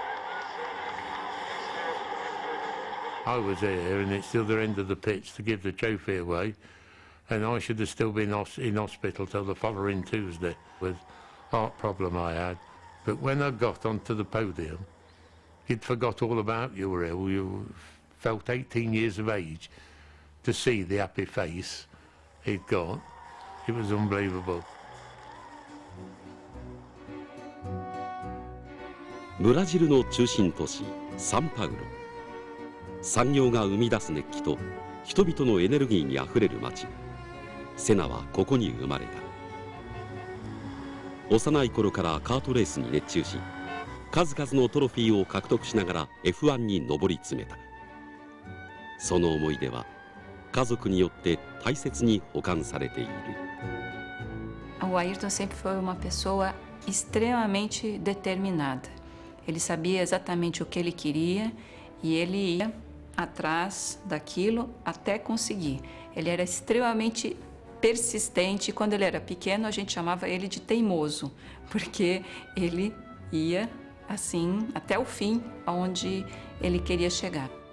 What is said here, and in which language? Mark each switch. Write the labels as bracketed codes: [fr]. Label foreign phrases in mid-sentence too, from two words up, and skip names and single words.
[en] I was there, and it's the other end of the pitch to give the trophy away, and I should have still been in hospital till the following Tuesday with heart problem I had. But when I got onto the podium, you'd forgot all about you were ill. You felt 18 years of age. To see the happy face he'd got, it was unbelievable. [ja] ブラジルの中心都市サンパウロ。産業が生み出す熱気と人々のエネルギーにあふれる街。セナはここに生まれた。幼い頃からカートレースに熱中し、数々のトロフィーを獲得しながら F1 に上り詰めた。その思い出は家族によって大切に保管されている。 [pt] O Ayrton sempre foi uma pessoa extremamente determinada. Ele sabia exatamente o que ele queria e ele ia atrás daquilo até conseguir. Ele era extremamente persistente. Quando ele era pequeno, a gente chamava ele de teimoso, porque ele ia assim até o fim, aonde ele queria chegar.